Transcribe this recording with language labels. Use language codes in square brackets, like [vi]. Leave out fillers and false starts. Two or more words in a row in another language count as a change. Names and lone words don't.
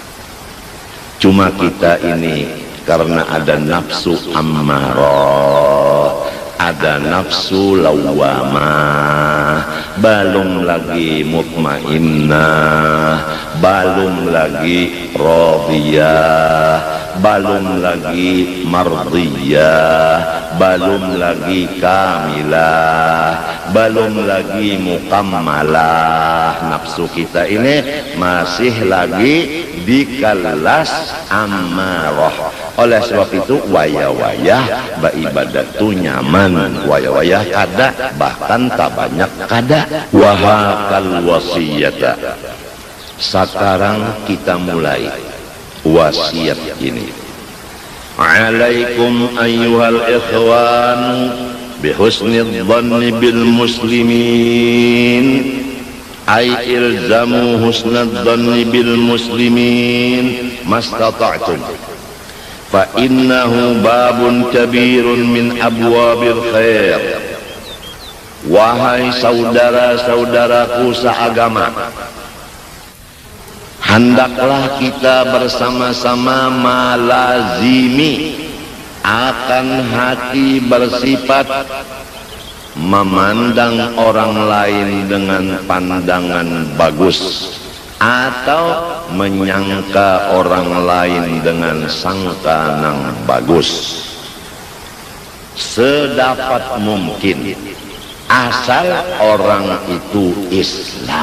[id] Cuma kita ini karena ada nafsu ammarah, ada nafsu lawamah, belum lagi mutmainnah, belum lagi radiyah, belum lagi mardiyah, belum lagi kamilah, belum lagi mukammalah. Nafsu kita ini masih lagi di kelas ammarah. [bjn] Oleh sebab itu waya-wayah beribadat tu nyaman, waya-wayah kada, bahkan tak banyak kada. [ar] وهاك الوصية. [id] Sekarang kita mulai wasiat ini. [ar] عليكم أيها الإخوان بحسن الظن بالمسلمين، أي الزموا حسن الظن بالمسلمين ما استطعتم، فإنه باب كبير من أبواب الخير. [id] Wahai saudara-saudaraku seagama, hendaklah kita bersama-sama melazimi akan hati bersifat memandang orang lain dengan pandangan bagus, atau menyangka orang lain dengan sangka nang bagus, sedapat mungkin asal orang itu Islam.